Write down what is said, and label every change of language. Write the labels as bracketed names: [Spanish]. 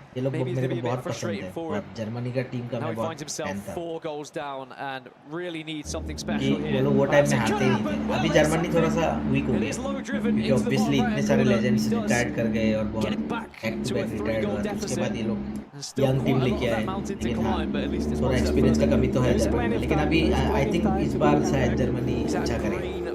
[Hindi] ये लोग मेरे को बहुत पसंद है. और जर्मनी का टीम का मैं बहुत फैन था. [English] 4 goals down and really needs something [Hindi] कि [English] special [Hindi] वो [English] here. [Hindi] लोग वो टाइम में हारते ही नहीं थे. अभी जर्मनी थोड़ा सा वीक हो गया. क्योंकि ऑब्वियसली इतने सारे लेजेंड्स रिटायर्ड कर गए और बहुत बैक टू बैक रिटायर्ड हुआ. उसके बाद ये लोग यंग टीम लेके आए. लेकिन हाँ, थोड़ा एक्सपीरियंस का कमी तो है जर्मनी में. लेकिन अभी आई थिंक इस बार शायद जर्मनी अच्छा करेगी.